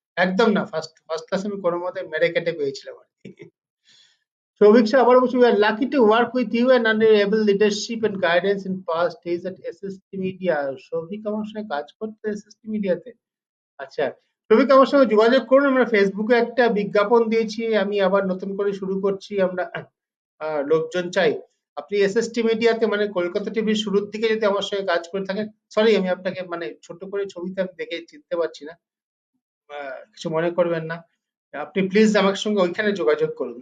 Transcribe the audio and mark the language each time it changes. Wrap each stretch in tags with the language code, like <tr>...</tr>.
<bn>একদম না, first first class আমি কোনো মতে মেরে কেটে পেয়েছিলাম আর কি।</bn> <en>Shobhik Shah</en> <bn>আবার বলছি,</bn> <en>we are lucky to work with you and under your able leadership and guidance in past days at SST Media.</en> <bn>Souvik আমার সঙ্গে কাজ করতে SST মিডিয়াতে? আচ্ছা, সৌভিক আমার সঙ্গে যোগাযোগ করুন, আমরা ফেসবুকে একটা বিজ্ঞাপন দিয়েছি, আমি আবার নতুন করে শুরু করছি, আমরা লোকজন চাই। আপনি SST মিডিয়াতে, মানে কলকাতা টিভির শুরুর দিকে যদি আমার সঙ্গে কাজ করে থাকেন, সরি আমি আপনাকে মানে ছোট করে ছবিতে আমি দেখে চিনতে পারছি না, কিছু মনে করবেন না, আপনি প্লিজ আমার সঙ্গে ওইখানে যোগাযোগ করুন।</bn>